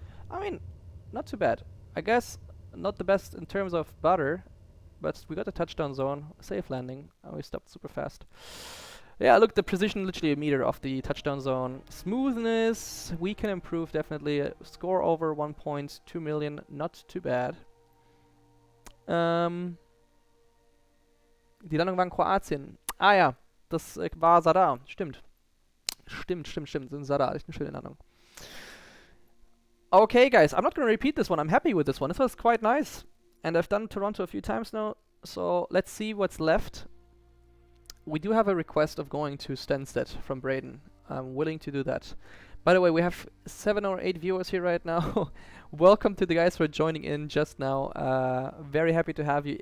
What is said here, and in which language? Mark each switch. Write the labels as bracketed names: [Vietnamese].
[English] I mean, not too bad. I guess not the best in terms of butter, but we got a touchdown zone, safe landing. We stopped super fast. Yeah, look, the precision literally a meter off the touchdown zone. Smoothness, we can improve definitely. Score over 1.2 million, not too bad. [German] Die Landung war in Kroatien. Ah ja, das war Zadar. Stimmt. Stimmt. In Zadar. Echt eine schöne Landung. [English] Okay, guys, I'm not going to repeat this one. I'm happy with this one. This was quite nice. And I've done Toronto a few times now. So let's see what's left. We do have a request of going to Stansted from Braden. I'm willing to do that. By the way, we have 7 or 8 viewers here right now. Welcome to the guys who are joining in just now. Very happy to have you.